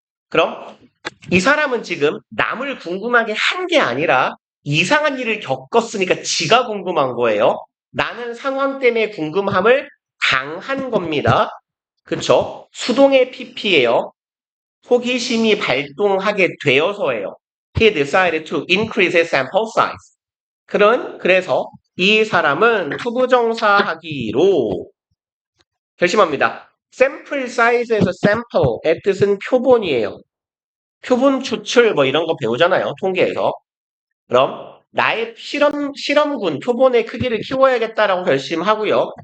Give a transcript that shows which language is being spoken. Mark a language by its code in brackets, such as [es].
[ko] 그럼 이 사람은 지금 남을 궁금하게 한 게 아니라 이상한 일을 겪었으니까 지가 궁금한 거예요. 나는 상황 때문에 궁금함을 당한 겁니다. 그쵸? 수동의 pp예요. 호기심이 발동하게 되어서예요. [en] He decided to increase his sample size. [ko] 그래서 이 사람은 투부정사 하기로 결심합니다. sample size에서 sample의 뜻은 표본이에요. 표본 추출 뭐 이런 거 배우잖아요. 통계에서. 그럼 나의 실험군 표본의 크기를 키워야겠다라고 결심하고요.